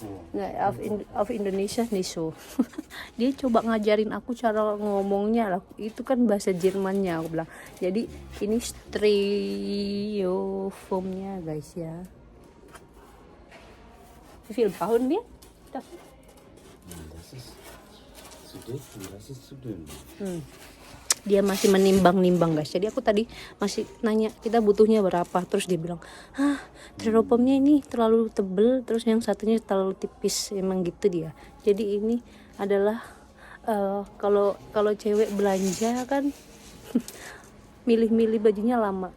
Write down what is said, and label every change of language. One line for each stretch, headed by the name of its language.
German: Nah, auf Indonesia nicht so.
Indonesian: Dia coba ngajarin aku cara ngomongnya lah. Itu kan bahasa Jermannya aku bilang. Jadi ini Styrofoamnya guys ya.
German: Wie viel brauchen wir? Das ist zu dick und das ist zu dünn.
Indonesian: Dia masih menimbang-nimbang guys. Jadi aku tadi masih nanya kita butuhnya berapa, terus dia bilang styrofoamnya ini terlalu tebel, terus yang satunya terlalu tipis. Emang gitu dia. Jadi ini adalah kalau cewek belanja kan milih-milih bajunya lama.